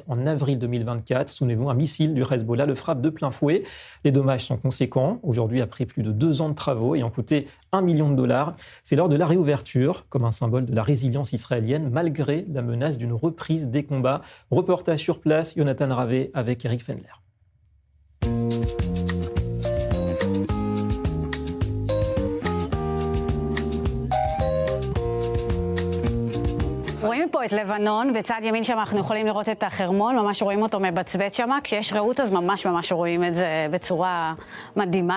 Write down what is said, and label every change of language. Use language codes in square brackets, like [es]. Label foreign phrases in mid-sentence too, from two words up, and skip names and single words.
[fr] En avril 2024, souvenez-vous, un missile du Hezbollah le frappe de plein fouet. Les dommages sont conséquents. Aujourd'hui, après plus de 2 ans de travaux ayant coûté $1 million, c'est l'heure de la réouverture, comme un symbole de la résilience israélienne, malgré la menace d'une reprise des combats. Reportage sur place, Jonathan Ravé avec Eric Fendler. [he] רואים פה את לבנון, בצד ימין שם אנחנו יכולים לראות את החרמון, ממש רואים אותו מבצבץ שם, כשיש רעות אז ממש רואים את זה בצורה מדהימה.